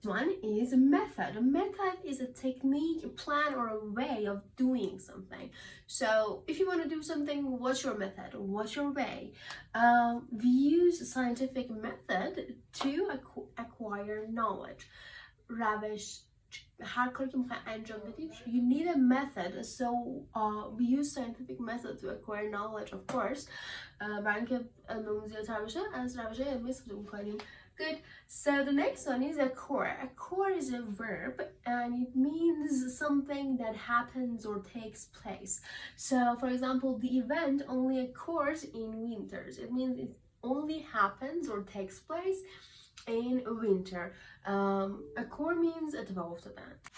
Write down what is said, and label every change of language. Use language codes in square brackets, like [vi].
[en] One is method. A method is a technique, a plan, or a way of doing something. So if you want to do something, what's your method? What's your way? We use a scientific method to acquire knowledge. [fa] روش هر کاری که میخوای انجام بدیم, [en] you need a method. So we use scientific method to acquire knowledge, of course. [fa] برای اینکه علممون زیادتر بشه از روش‌های علمی استفاده میکنیم. [en] Good. So the next one is a core. A core is a verb and it means something that happens or takes place. So for example, the event only occurs in winters. It means it only happens or takes place in winter. A core means [fa] اتفاق افتادن.